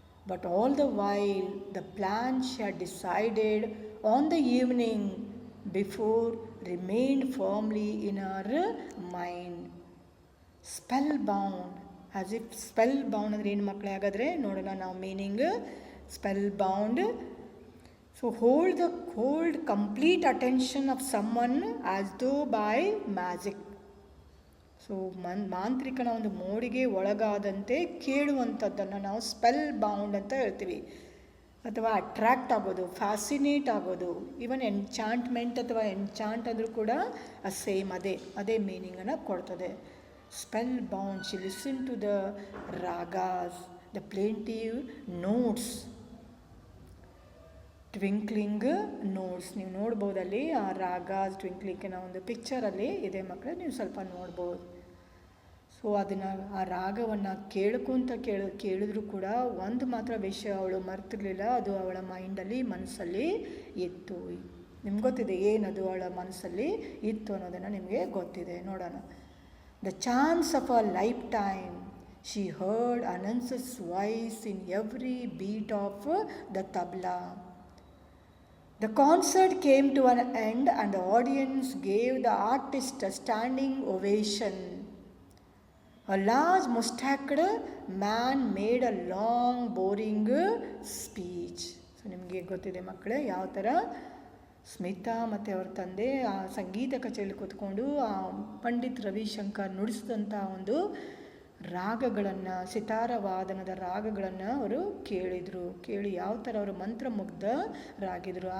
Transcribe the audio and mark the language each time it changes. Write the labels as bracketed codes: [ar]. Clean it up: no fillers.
[en] But all the while, the plan she had decided on the evening before remained firmly in her mind. Spellbound, as if spellbound [kn] ಅಂದರೆ ಏನು ಮಕ್ಕಳೇ? ಹಾಗಾದರೆ ನೋಡೋಣ ನಾವು meaning. [en] Spellbound, so hold complete attention of someone as though by magic. [kn] So ಮಾಂತ್ರಿಕನ ಒಂದು ಮೋಡಿಗೆ ಒಳಗಾದಂತೆ ಕೇಳುವಂಥದ್ದನ್ನು ನಾವು spell bound ಅಂತ ಹೇಳ್ತೀವಿ. ಅಥವಾ ಅಟ್ರ್ಯಾಕ್ಟ್ ಆಗೋದು, ಫ್ಯಾಸಿನೇಟ್ ಆಗೋದು. ಈವನ್ ಎನ್ಚಾಂಟ್ಮೆಂಟ್ ಅಥವಾ ಎನ್ಚಾಂಟ್ ಅಂದರೂ ಕೂಡ ಸೇಮ್ ಅದೇ ಮೀನಿಂಗನ್ನು ಕೊಡ್ತದೆ. [en] Spellbound, she listen to the ragas, the plaintive notes, twinkling notes. [kn] ನೀವು ನೋಡ್ಬೋದಲ್ಲಿ ಆ ರಾಗ ಟ್ವಿಂಕ್ಲಿಂಗಿನ ಒಂದು ಪಿಕ್ಚರಲ್ಲಿ ಇದೆ ಮಕ್ಕಳೇ, ನೀವು ಸ್ವಲ್ಪ ನೋಡ್ಬೋದು. ಸೊ ಅದನ್ನು ಆ ರಾಗವನ್ನು ಕೇಳಿದ್ರೂ ಕೂಡ ಒಂದು ಮಾತ್ರ ವಿಷಯ ಅವಳು ಮರ್ತಿರ್ಲಿಲ್ಲ, ಅದು ಅವಳ ಮನಸ್ಸಲ್ಲಿ ಇತ್ತು. ನಿಮ್ಗೆ ಗೊತ್ತಿದೆ ಏನದು ಅವಳ ಮನಸ್ಸಲ್ಲಿ ಇತ್ತು ಅನ್ನೋದನ್ನು ನಿಮಗೆ ಗೊತ್ತಿದೆ. ನೋಡೋಣ. [en] The chance of a lifetime, she heard ಅನನ್ಸಸ್ voice in every beat of the tabla. The concert came to an end and the audience gave the artist a standing ovation. A large mustached man made a long boring speech. [kn] So ನಿಮಗೆ ಗೊತ್ತಿದೆ ಮಕ್ಕಳೇ ಯಾವ ಥರ ಸ್ಮಿತಾ ಮತ್ತು ಅವ್ರ ತಂದೆ ಆ ಸಂಗೀತ ಕಚೇರಿ ಕೂತ್ಕೊಂಡು ಆ ಪಂಡಿತ್ ರವಿಶಂಕರ್ ನುಡಿಸಿದಂಥ ಒಂದು ರಾಗಗಳನ್ನು, ಸಿತಾರ ವಾದನದ ರಾಗಗಳನ್ನು ಅವರು ಕೇಳಿ ಯಾವ ಥರ ಅವರು ಮಂತ್ರಮುಗ್ಧರಾಗಿದ್ದರು.